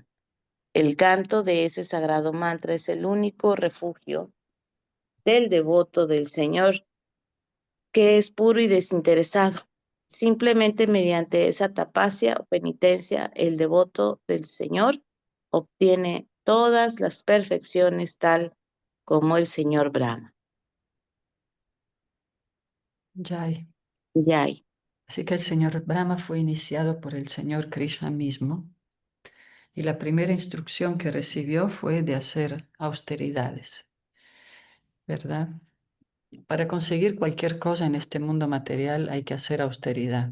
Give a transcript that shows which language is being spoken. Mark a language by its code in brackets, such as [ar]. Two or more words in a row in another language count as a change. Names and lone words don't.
[es] El canto de ese sagrado mantra es el único refugio del devoto del Señor, que es puro y desinteresado. Simplemente mediante esa tapasya o penitencia, el devoto del Señor obtiene todas las perfecciones tal como el Señor Brahma. Jai. Yay. Así que el señor Brahma fue iniciado por el señor Krishna mismo y la primera instrucción que recibió fue de hacer austeridades, ¿verdad? Para conseguir cualquier cosa en este mundo material hay que hacer austeridad.